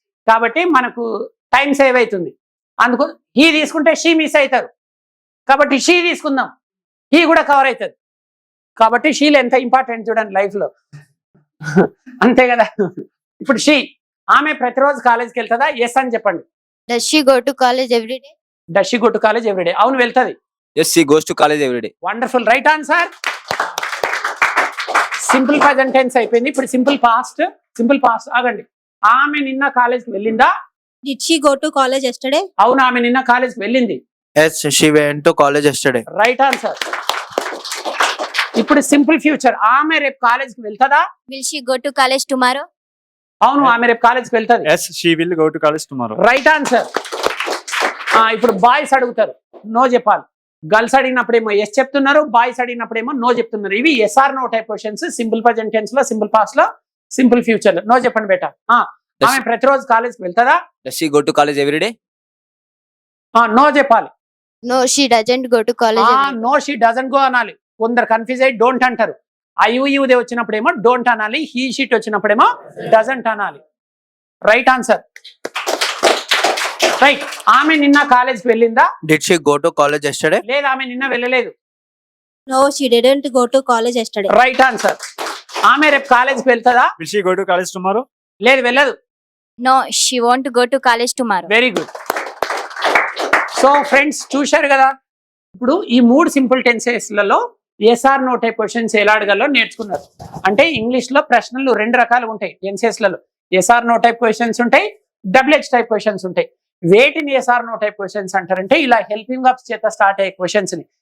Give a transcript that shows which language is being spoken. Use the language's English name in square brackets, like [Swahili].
[Telugu] కాబట్టి మనకు time save అవుతుంది. అందుకు హీ తీసుకుంటే షీ మిస్ అవుతారు, కాబట్టి షీ తీసుకుందాం. హీ కూడా కవర్ అవుతుంది. కాబట్టి షీలు ఎంత ఇంపార్టెంట్ చూడండి లైఫ్ లో, అంతే కదా. ఇప్పుడు షీ, ఆమె ప్రతిరోజు కాలేజ్కి వెళ్తుందా? ఎస్ అని చెప్పండి. [English] Does she go to college every day? Does she go to college every day? [Telugu] అవును, వెళ్తుంది. [English] Yes she goes to college every day. Wonderful, right answer. [Telugu] Simple present tense అయిపోయింది. ఇప్పుడు సింపుల్ పాస్ట్. సింపుల్ పాస్ట్ ఆగండి. ఆమె నిన్న కాలేజ్కి వెళ్ళిందా? [English] Did she go to college yesterday? [Telugu] అవును, ఆమె నిన్న కాలేజ్కి వెళ్ళింది. [English] Yes she went to college yesterday. Right answer. [Telugu] ఇప్పుడు సింపుల్ ఫ్యూచర్ ఆమె రేపు కాలేజ్కి వెళ్తుందా? [English] Will she go to college tomorrow? [Telugu] అవును, ఆమె రేపు కాలేజ్కి వెళ్తుంది. [English] Yes, she will go to college tomorrow. Right answer. [Telugu] ఇప్పుడు బాయ్స్ అడుగుతారు, నో చెప్పాలి. గర్ల్స్ అడిగినప్పుడేమో ఎస్ చెప్తున్నారు, బాయ్స్ అడిగినప్పుడేమో నో చెప్తున్నారు. ఇవి SR no type questions. Simple present tense లో, సింపుల్ పాస్ట్ లో, సింపుల్ ఫ్యూచర్ లో. నో చెప్పండి బేటా. ఆమె ప్రతిరోజు కాలేజ్కి వెళ్తుందా? [English] Does she go to college every day? [Telugu] No చెప్పాలి. [English] No, she doesn't go to college. No she doesn't go [Telugu] అనాలి. కొందరు కన్ఫ్యూజ్ అయ్యి డోంట్ అంటారు. ఐయుదే వచ్చినప్పుడేమో డోంట్ అనాలి, హీ షీట్ వచ్చినప్పుడేమో డజంట్ అనాలి. [English] Right answer. [Telugu] రైట్. ఆమె నిన్న కాలేజ్కి వెళ్ళిందా? [English] Did she go to college yesterday? [Telugu] లేదు, ఆమె నిన్న వెళ్ళలేదు. [English] No, she didn't go to college yesterday. Right answer. [Telugu] ఆమె రేపు కాలేజ్కి వెళ్తుందా? [English] Will she go to college tomorrow? [Telugu] లేదు, వెళ్ళదు. [English] No, she won't go to college tomorrow. Very good. [Telugu] So friends, చూశారు కదా, ఇప్పుడు ఈ 3 simple టెన్సెస్లలో SR no type questions ఎలా అడగాలో నేర్చుకున్నారు. అంటే ఇంగ్లీష్ లో ప్రశ్నలు 2 రకాలు ఉంటాయి టెన్సెస్లలో. ఎస్ఆర్ నో టైప్ క్వశ్చన్స్ ఉంటాయి, డబ్ల్యూహెచ్ టైప్ క్వశ్చన్స్ ఉంటాయి. వేటిని ఎస్ఆర్ నో టైప్ క్వశ్చన్స్ అంటారంటే ఇలా హెల్పింగ్ అప్స్ చేత స్టార్ట్ అయ్యే క్వశ్చన్స్ ని.